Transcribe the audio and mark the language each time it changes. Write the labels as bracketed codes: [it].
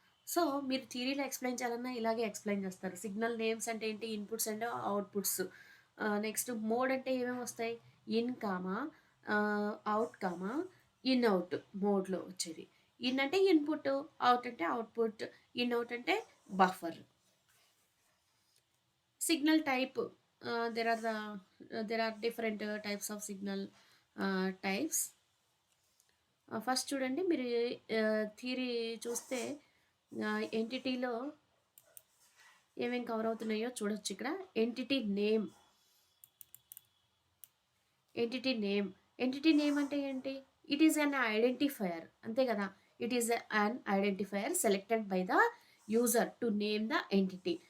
[te] So మీరు థియరీలో explain చేయాలన్నా ఇలాగే ఎక్స్ప్లెయిన్ చేస్తారు. సిగ్నల్ నేమ్స్ అంటే ఏంటి, inputs and outputs. Next mode అంటే ఏమేమి వస్తాయి, in comma out comma in out మోడ్లో వచ్చేది. ఇన్ అంటే ఇన్పుట్, అవుట్ అంటే అవుట్పుట్, ఇన్ అవుట్ అంటే buffer. [en] Signal type, there are different types of signal types. [te] First చూడండి మీరు థియరీ చూస్తే ఎంటిటీలో ఏమేమి కవర్ అవుతున్నాయో చూడొచ్చు. ఇక్కడ ఎంటిటీ నేమ్, ఎంటిటీ నేమ్ అంటే ఏంటి, [en] it is an identifier, [te] అంతే కదా, [en] It is an identifier selected by the user to name the entity.